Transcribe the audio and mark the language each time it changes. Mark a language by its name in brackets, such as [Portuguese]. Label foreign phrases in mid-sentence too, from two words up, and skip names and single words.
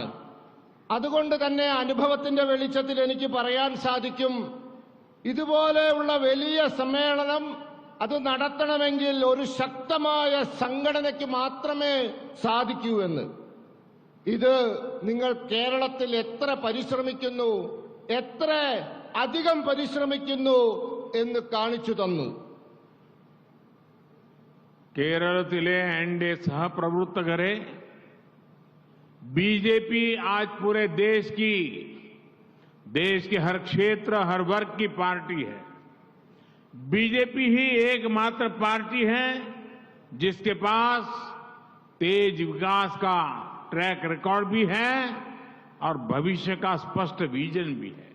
[Malayalam] അതുകൊണ്ട് തന്നെ അനുഭവത്തിന്റെ വെളിച്ചത്തിൽ എനിക്ക് പറയാൻ സാധിക്കും, ഇതുപോലെയുള്ള വലിയ സമ്മേളനം അത് നടത്തണമെങ്കിൽ ഒരു ശക്തമായ സംഘടനയ്ക്ക് മാത്രമേ സാധിക്കൂ എന്ന്। ഇത് നിങ്ങൾ കേരളത്തിൽ എത്ര പരിശ്രമിക്കുന്നു, എത്ര അധികം പരിശ്രമിക്കുന്നു എന്ന് കാണിച്ചു തന്നു। കേരളത്തിലെ എൻഡിഎ സഹപ്രവർത്തകരെ [Hindi] बीजेपी आज पूरे देश के हर क्षेत्र, हर वर्ग की पार्टी है। बीजेपी ही एकमात्र पार्टी है जिसके पास तेज विकास का [English] track record [Hindi] भी है और भविष्य का स्पष्ट विजन भी है।